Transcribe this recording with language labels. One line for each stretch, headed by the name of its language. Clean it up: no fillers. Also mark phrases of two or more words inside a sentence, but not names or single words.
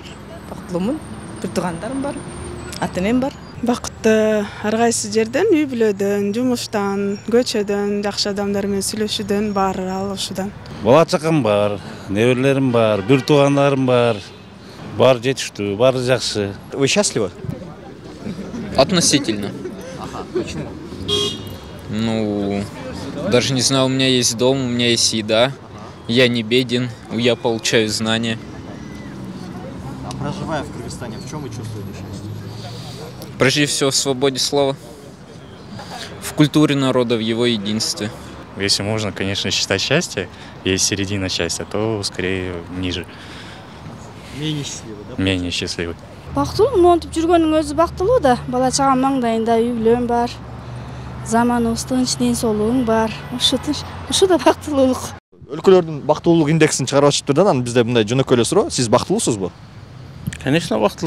Kyrgyz: Бактылуумун. Бир туугандарым бар. Ата-энем бар. Бакытты ар кайсы жерден, үй бүлөдөн, жумуштан, көчөдөн, жакшы адамдар менен сүйлөшүүдөн, баары алышуудан. Бала чакам бар, неберелерим бар, бир туугандарым бар. Баары жетиштүү, баары жакшы.
Russian: Вы счастливы? Относительно. Ага, почему? Ну, даже не знаю, у меня есть дом, у меня есть еда. Я не беден, я получаю знания. А проживая в Кыргызстане, в чем вы чувствуете счастье? Прежде всего в свободе слова, в культуре народа, в его единстве. Если можно, конечно, считать счастье, есть середина счастья, то скорее ниже. Менее счастливы, да? Менее счастливый.
Kyrgyz: Бактылуу монтип жүргөнүн өзү бактылуу да. Бала чагам маңдайында, үй бүлөм бар. Заманыбыз тынч, ден соолугуң бар. Ушул да бактылуулук. Өлкөлөрдүн бактылуулук индексин чыгарып атышыптыр да, анан бизде мындай жөнөкөй эле суроо. Сиз бактылуусузбу? Конечно, бактылуу.